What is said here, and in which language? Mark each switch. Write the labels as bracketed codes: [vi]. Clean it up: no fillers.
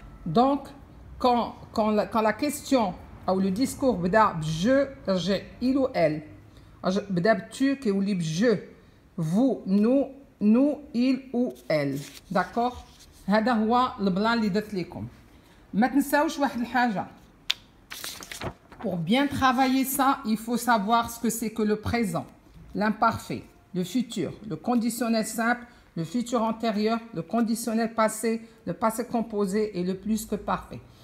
[fr] Donc quand la question ou le discours [ar] بدا [fr] je [ar] رجع [fr] il ou elle بدا tu [ar] كيولي [fr] je vous nous il ou elle. D'accord? [ar] هذا هو البلان اللي درت لكم. ما تنساوش واحد الحاجه. [fr] Pour bien travailler ça, il faut savoir ce que c'est que le présent, l'imparfait, le futur, le conditionnel simple, le futur antérieur, le conditionnel passé, le passé composé et le plus que parfait.